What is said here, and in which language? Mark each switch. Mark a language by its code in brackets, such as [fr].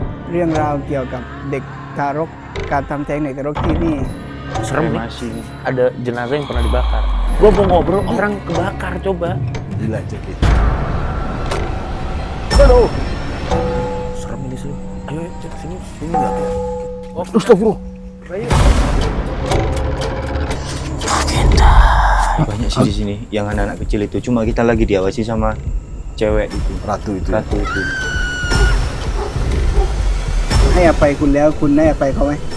[th] เรื่องราวเกี่ยวกับเด็กทารกการทำแท้งเด็กทารกที่นี่ [id] Serem nih. Masih ada jenazah yang pernah dibakar. Gua mau ngobrol orang kebakar coba. Gila cekit. Aduh. Serem ini sih. Ayo cek sini enggak ya. Oh, astagfirullah. Ayo. Banyak sih di sini yang anak-anak kecil itu, cuma kita lagi diawasi sama cewek itu. Ratu itu. [th] ให้อภัยคุณแล้วคุณให้อภัยเขาไหม